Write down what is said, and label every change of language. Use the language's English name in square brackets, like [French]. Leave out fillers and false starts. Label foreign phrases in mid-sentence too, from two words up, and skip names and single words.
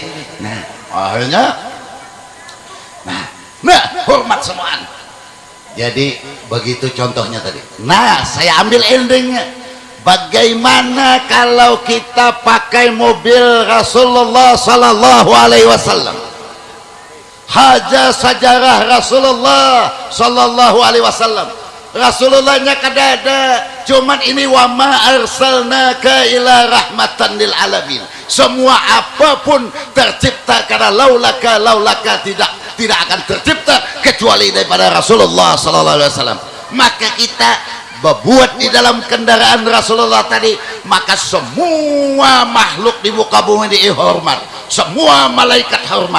[Indonesian] Nah akhirnya nah hormat semuaan. Jadi begitu contohnya tadi. Nah saya ambil endingnya. Bagaimana kalau kita pakai mobil Rasulullah [Arabic] صلى الله عليه وسلم? [Indonesian] Haja sejarah Rasulullah [Arabic] صلى الله عليه وسلم. [Indonesian] Rasulullahnya [Banjar] kada ada, [Indonesian] cuman ini [Arabic] وما أرسلناك إلا رحمة للعالمين. [Indonesian] Semua apapun tercipta karena laulaka tidak akan tercipta kecuali daripada Rasulullah [Arabic] صلى الله عليه وسلم. [Indonesian] Maka kita berbuat di dalam kendaraan Rasulullah tadi, maka semua makhluk di muka bumi dihormat, semua malaikat hormat.